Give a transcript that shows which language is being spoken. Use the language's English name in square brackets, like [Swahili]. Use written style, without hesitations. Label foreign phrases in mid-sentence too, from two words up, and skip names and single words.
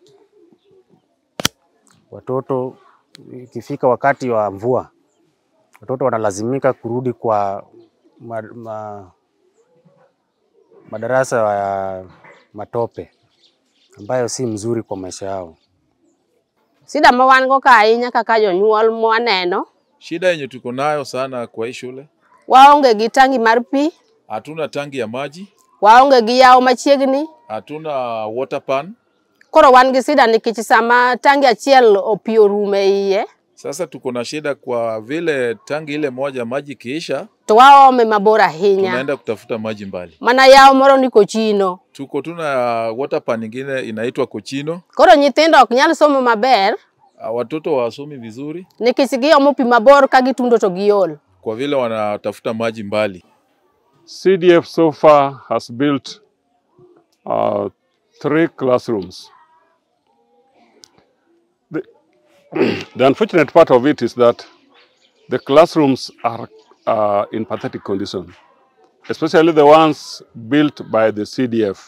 [Swahili] Watoto ikifika wakati wa mvua, watoto wanalazimika kurudi kwa madarasa ya matope ambayo si mzuri kwa maisha yao. [Luo (Kenya and Tanzania)] Sida mawango kainya kaka jonyuol mwaneno. [Swahili] Shida yenye tuko nayo sana kwa hii shule, [Luo (Kenya and Tanzania)] Waonge gi tangi mar pi. [Swahili] Hatuna tangi ya maji. [Luo (Kenya and Tanzania)] Waonge gi yao machiegni. [Swahili] Hatuna [English] water pan. [Luo (Kenya and Tanzania)] Koro wan gi sida nikech sama tangi achiel opi orume iye. [Swahili] Sasa tuko na shida kwa vile tangi ile moja maji kiisha, [Luo (Kenya and Tanzania)] to waome mabor ahinya. [Swahili] Tunaenda kutafuta maji mbali. [Luo (Kenya and Tanzania)] Mana yao moro ni Kochino. [Swahili] Tuko tuna [English] water pan [Swahili] nyingine inaitwa Kochino. [Luo (Kenya and Tanzania)] Koro nyithindo ok nyal somo maber. [Swahili] Watoto wasomi vizuri [Luo (Kenya and Tanzania)] nikech giomo pi mabor ka gitundo to giol, [Swahili] kwa vile wanatafuta maji mbali. [English] CDF so far has built 3 classrooms. The unfortunate part of it is that the classrooms are in pathetic condition, especially the ones built by the CDF.